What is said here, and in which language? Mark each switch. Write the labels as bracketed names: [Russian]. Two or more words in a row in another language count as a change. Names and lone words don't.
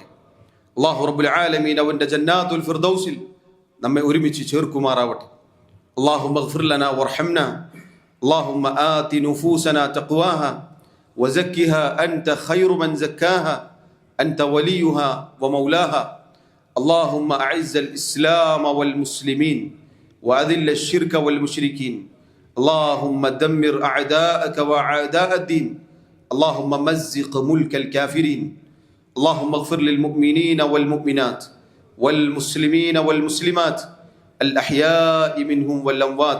[Arabic] الله رب العالمين [Malayalam] അവന്റെ [Arabic] جنات الفردوس [Malayalam] നമ്മെ ഒരുമിച്ച് ചേർക്കുമാറാവട്ടെ. [Arabic] اللهم اغفر لنا وارحمنا. اللهم آت نفوسنا تقواها وزكها أنت خير من زكاها أنت وليها ومولاها. اللهم أعز الإسلام والمسلمين وأذل الشرك والمشركين. اللهم دمر أعداءك وأعداء الدين. اللهم مزق ملك الكافرين. اللهم اغفر للمؤمنين والمؤمنات والمسلمين والمسلمات الأحياء منهم والأموات.